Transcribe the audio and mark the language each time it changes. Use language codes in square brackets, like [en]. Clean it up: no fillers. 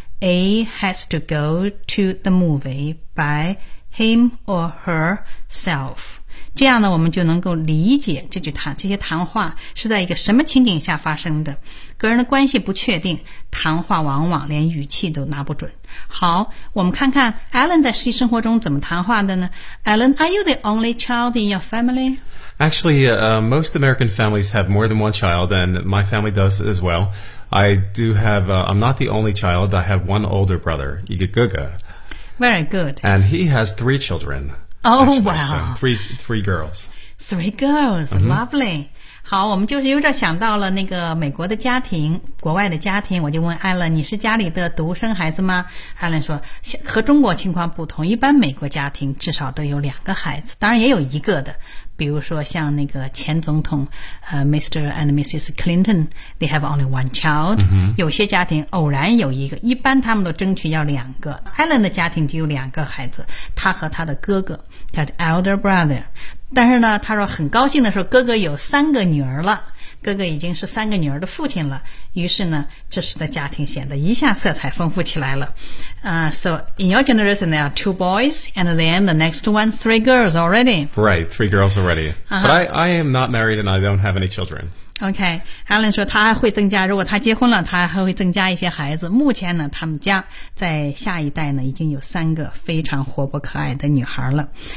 [en] A has to go to the movie by him or herself. [zh] 这样呢，我们就能够理解这句谈这些谈话是在一个什么情景下发生的。个人的关系不确定，谈话往往连语气都拿不准。好，我们看看 Alan 在实际生活中怎么谈话的呢？ [en] Alan, are you the only child in your family? Actually, most American families have more than one child, and my family does as well. I do have, I'm not the only child. I have one older brother, Igaguga. Very good. And he has three children. Oh, actually, wow. So three girls. Three girls,、mm-hmm. lovely. [zh] 好，我们就是有点想到了那个美国的家庭，国外的家庭，我就问艾伦，你是家里的独生孩子吗？艾伦说，和中国情况不同，一般美国家庭至少都有两个孩子，当然也有一个的。比如说像那个前总统Mr. [en] and Mrs. Clinton, they have only one child.、 Mm-hmm. [zh] 有些家庭偶然有一个，一般他们都争取要两个。艾伦的家庭就有两个孩子，他和他的哥哥，他的 [en] elder brother。 [zh] 但是呢他说很高兴的说哥哥有三个女儿了，哥哥已经是三个女儿的父亲了，于是呢这时的家庭显得一下色彩丰富起来了。 [en] So in your generation there are two boys and then the next one three girls already. Right, three girls already. But I am not married and I don't have any children. [zh] Okay, Alan 说他还会增加，如果他结婚了他还会增加一些孩子，目前呢他们家在下一代呢已经有三个非常活泼可爱的女孩了。